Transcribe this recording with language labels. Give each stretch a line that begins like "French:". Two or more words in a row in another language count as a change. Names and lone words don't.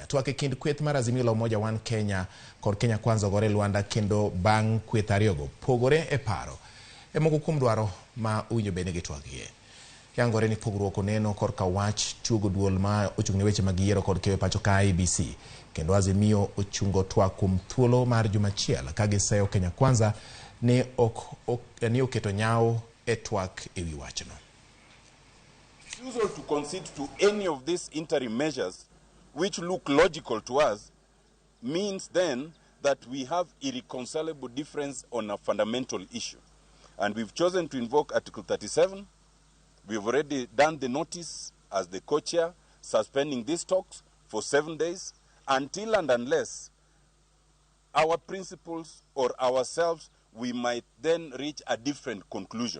Luo (Kenya and Tanzania): Twak e kind kweth mar Azimio la Umoja One Kenya kod Kenya Kwanza ogore Luanda, kendo bang' kweth ariyogo pogore e paro e moko kuom dwaro ma owinjo bende gitwakie. Yangore ni pogruok oneno korka wach chugo duol ma ochung'ne weche mag yiero kod keyo pacho ka IEBC, kendo Azimio ochungo twak kuom thuolo mar juma achiel ka giseyo Kenya Kwanza ni oketo nyawo e twak e wi wachno.
English: Refusal to concede to any of these interim measures, which look logical to us, means then that we have irreconcilable difference on a fundamental issue. And we've chosen to invoke Article 37. We've already done the notice as the co-chair, suspending these talks for 7 days, until and unless our principles or ourselves, we might then reach a different conclusion.